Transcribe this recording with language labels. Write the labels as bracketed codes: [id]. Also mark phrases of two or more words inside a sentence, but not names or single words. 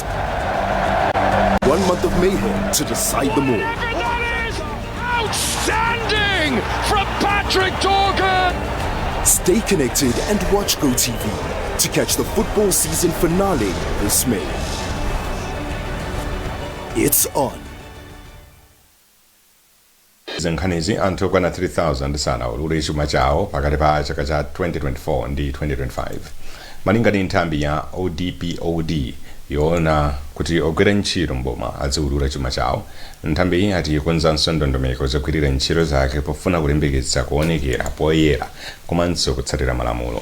[en] 1 month of mayhem to decide them all. That is outstanding from Patrick Dorgan. Stay connected and watch GoTV to catch the football season finale this May. It's on. [ny] Nkhanizi anthu okwana 3,000 sanaulule chuma chawo pakati pa chaka cha 2024 ndi 2025. Malinga ndi nthambi ya ODPOD yoona kuti ogwira ntchito mboma aziulula chuma chawo. Nthambi iyi ati ikonzanso ndondomeko zogwirira ntchito zake pofuna kulimbikitsa kuonekera poyera komanso kutsatira malamulo.